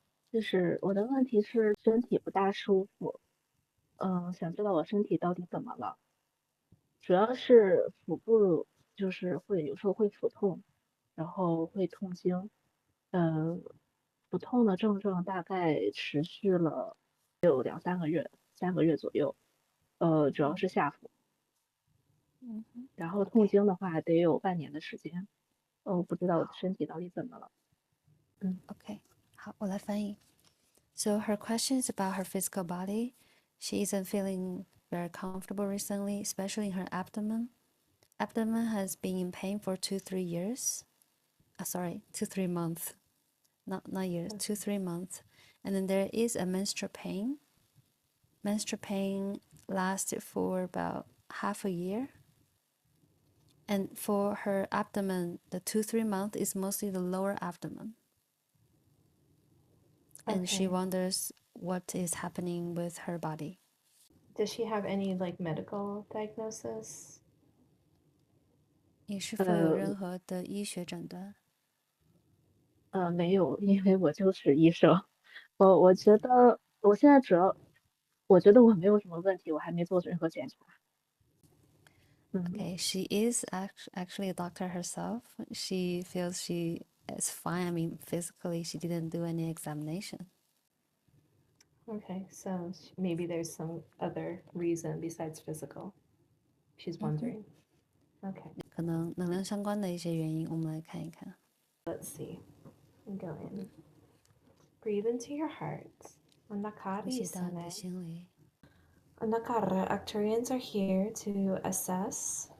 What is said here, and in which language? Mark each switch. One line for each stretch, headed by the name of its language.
Chinese: 就是我的问题是身体不大舒服，想知道我身体到底怎么了，主要是腹部就是有时候会腹痛，然后会痛经，呃，腹痛的症状大概持续了有2、3个月，3个月左右，主要是下腹，然后痛经的话得有半年的时间，我不知道我的身体到底怎么了。 OK，好，我来翻译。
English: So her question is about her physical body. She isn't feeling very comfortable recently, especially in her abdomen. Abdomen has been in pain for 2-3 years. Sorry, 2-3 months. Not years, 2-3 months. And then there is a menstrual pain. Menstrual pain lasted for about half a year. And for her abdomen, the 2-3 months is mostly the lower abdomen. And she wonders what is happening with her body. Does she have any like medical diagnosis?
Chinese: 你是否有任何的医学诊断？没有，因为我就是医生。我觉得我现在我觉得我没有什么问题，我还没做任何检查。
English: Okay, she is actually a doctor herself. She feels she is fine. I mean, physically, she didn't do any examination. Okay, so maybe there's some other reason besides physical. She's wondering. Okay.
Chinese: 可能能量相关的一些原因，我们来看一看。
English: Let's see. Go in. Breathe into your heart.
Chinese: 呼吸到你的心里。
English: Anakara, Actuarians are here to assess.